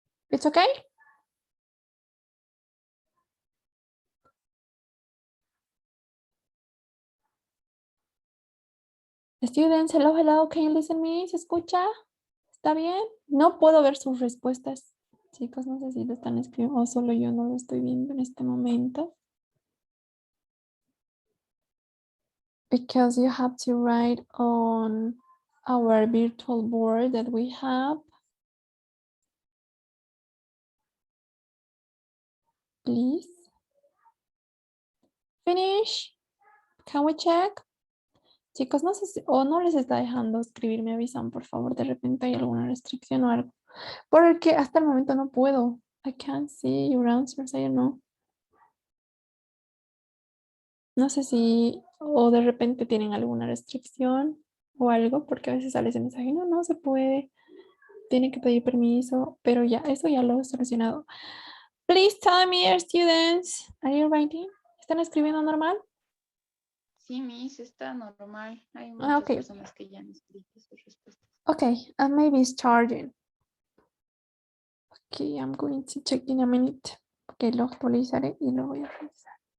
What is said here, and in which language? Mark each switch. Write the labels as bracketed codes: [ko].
[en] It's okay? Students, hello, hello, can you listen me? [es] ¿Se escucha? ¿Está bien? No puedo ver sus respuestas. Chicos, no sé si lo están escribiendo o solo yo no lo estoy viendo en este momento. [en] Because you have to write on our virtual board that we have. Please. Finish. Can we check? [es] Chicos, no sé si o no les está dejando escribir, me avisan, por favor, de repente hay alguna restricción o algo. Porque hasta el momento no puedo. [en] I can't see your answers, I don't know. [es] No sé si o de repente tienen alguna restricción o algo, porque a veces sale ese mensaje, no, no se puede, tienen que pedir permiso, pero ya, eso ya lo he solucionado. [en] Please tell me, your students, are you writing? [es] ¿Están escribiendo normal? Sí, Miss, está normal. Hay Ah, muchas [en] okay. [es] personas que ya han escrito sus respuestas. [en] Okay, and maybe it's charging. Okay, I'm going to check in a minute. [es] Okay, lo actualizaré y lo voy a revisar.